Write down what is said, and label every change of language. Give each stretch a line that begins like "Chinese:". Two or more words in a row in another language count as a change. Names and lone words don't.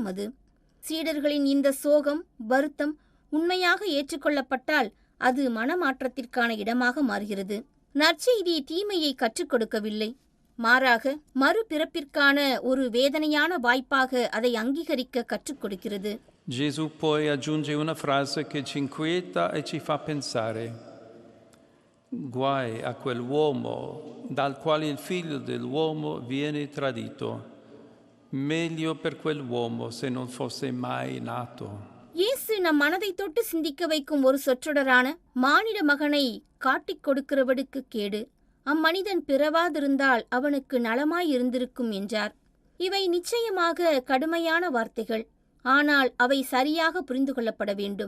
Tamil: அது சீடர்களின் இந்த சோகம், வருத்தம் உண்மையாக ஏற்றுக்கொள்ளப்பட்டால் அது மனமாற்றத்திற்கான இடமாக மாறுகிறது. நற்செய்தி தீமையை கற்றுக் கொடுக்கவில்லை, மாறாக மறுபிறப்பிற்கான ஒரு வேதனையான வாய்ப்பாக அதை அங்கீகரிக்க கற்றுக் கொடுக்கிறது.
Italian: Gesù poi aggiunge una frase che ci inquieta e ci fa pensare. Guai a quell'uomo dal quale il figlio dell'uomo viene tradito. Meglio per quell'uomo se non fosse mai nato.
Tamil: இயேசு நம் மனதை தொட்டு சிந்திக்க வைக்கும் ஒரு சொற்றொடரான மானிட மகனை காட்டிக் கொடுக்கிறவனுக்கு கேடு, அம்மனிதன் பிறவாதிருந்தால் அவனுக்கு நலமாயிருந்திருக்கும் என்றார். இவை நிச்சயமாக கடுமையான வார்த்தைகள், ஆனால் அவை சரியாக புரிந்து கொள்ளப்பட வேண்டும்.